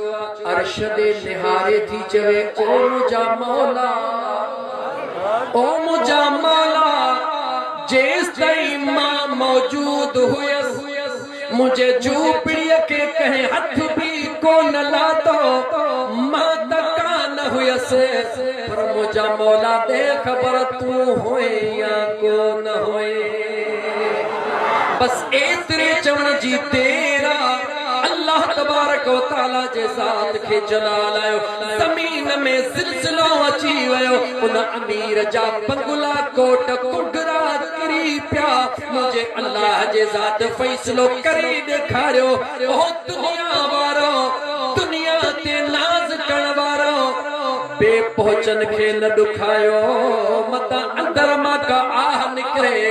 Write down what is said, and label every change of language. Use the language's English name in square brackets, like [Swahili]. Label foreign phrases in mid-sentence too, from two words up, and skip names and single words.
[Sindhi] अर्श ॾे निहारे थी चवे ओ मुंहिंजा मौला, ओ मुंहिंजा मौला, जेसि ताईं मां मौजूद हुयसि मुंहिंजे झूपड़ीअ खे कंहिं हथ बि कोन लाथो, मां त कान हुयसि। पर मुंहिंजा मौला दे ख़बर तूं हुए या कोन हुए। बस एतिरे चवण जी देर आहे, [Arabic] الله تبارك و تعالى [Sindhi] जे ज़ात खे जलाल आयो। ज़मीन में ज़िलज़िलो अची वियो, उन अमीर जा बंगला कोट कुंगरा किरी पिया। मुंहिंजे अल्लाह जे ज़ात फ़ैसिलो करे ॾेखारियो, ओ दुनिया वारो, दुनिया ते नाज़ करण वारो, बेपहुचन खे न ॾुखायो, मतां अंदर मां का आह निकिरे।